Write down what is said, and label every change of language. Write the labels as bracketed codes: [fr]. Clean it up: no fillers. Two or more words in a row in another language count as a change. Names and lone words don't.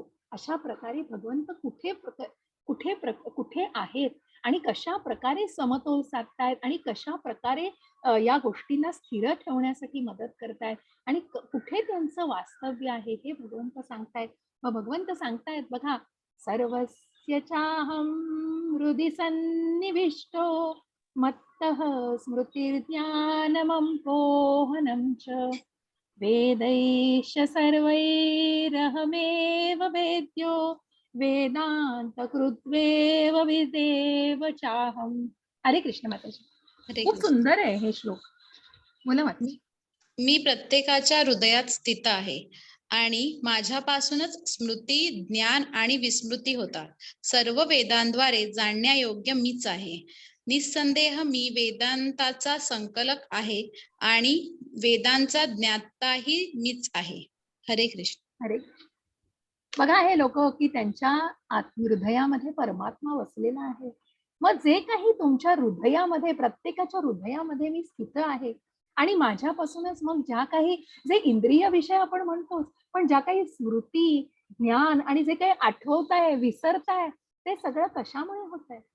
[mr] अशा प्रकारे भगवंत कुठे आहेत आणि कशा प्रकारे समतोल साधतायत आणि कशा प्रकारे या गोष्टींना स्थिर ठेवण्यासाठी मदत करतायत आणि कुठे त्यांचं वास्तव्य आहे हे भगवंत सांगतायत. मग भगवंत सांगतायत बघा, [sa] सर्वस्य चाहं हृदि सन्निविष्टो मत्तः स्मृतिर्ज्ञानमपोहनं च वेदैश्च सर्वैरहमेव वेद्यो वेदान्तकृत्वेव विदेव चाहम. [mr] हरे कृष्ण माताजी. हरे खूप कृष्ण. सुंदर आहे हे श्लोक. बोला माताजी. मी प्रत्येकाच्या हृदयात स्थित आहे आणि माझ्यापासूनच स्मृती, ज्ञान आणि विस्मृती होतात. सर्व वेदांद्वारे जाणण्यायोग्य मीच आहे. निस्संदेह मी वेदांताचा संकलक आहे आणि वेदांचा ज्ञाताही मीच आहे. हरे कृष्ण. हरे बघा, हे लोक की त्यांच्या हृदयामध्ये परमात्मा वसलेला आहे. मग जे काही तुमच्या हृदयामध्ये, प्रत्येकाच्या हृदयामध्ये मी स्थित आहे आणि माझ्यापासूनच मग ज्या काही जे इंद्रिय विषय आपण म्हणतो, पण ज्या काही स्मृती, ज्ञान आणि जे काही आठवताय, विसरताय, ते सगळं कशामुळे होत आहे?